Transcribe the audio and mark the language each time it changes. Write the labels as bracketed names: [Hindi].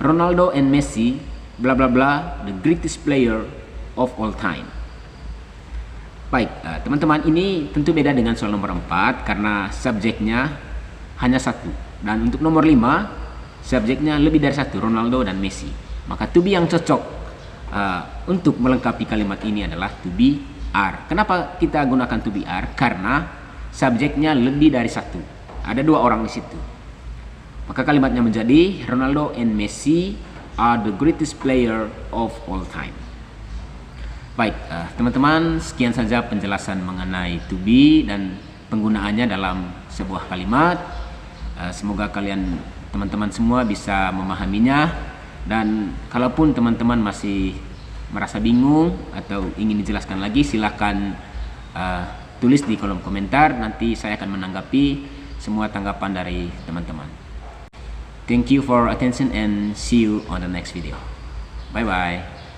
[English] Ronaldo and Messi bla bla bla the greatest player of all time. [Indonesian] Baik, teman-teman, ini tentu beda dengan soal nomor 4 karena subjeknya hanya satu. Dan untuk nomor 5, subjeknya lebih dari satu, Ronaldo dan Messi. Maka to be yang cocok untuk melengkapi kalimat ini adalah to be are. Kenapa kita gunakan to be are? Karena subjeknya lebih dari satu. Ada dua orang di situ. Maka kalimatnya menjadi [English] Ronaldo and Messi are the greatest player of all time. [Indonesian] Baik, teman-teman, sekian saja penjelasan mengenai to be dan penggunaannya dalam sebuah kalimat. Semoga teman-teman semua bisa memahaminya, dan kalaupun teman-teman masih merasa bingung atau ingin dijelaskan lagi, silahkan tulis di kolom komentar. Nanti saya akan menanggapi semua tanggapan dari teman-teman. [English] Thank you for attention and see you on the next video. Bye bye.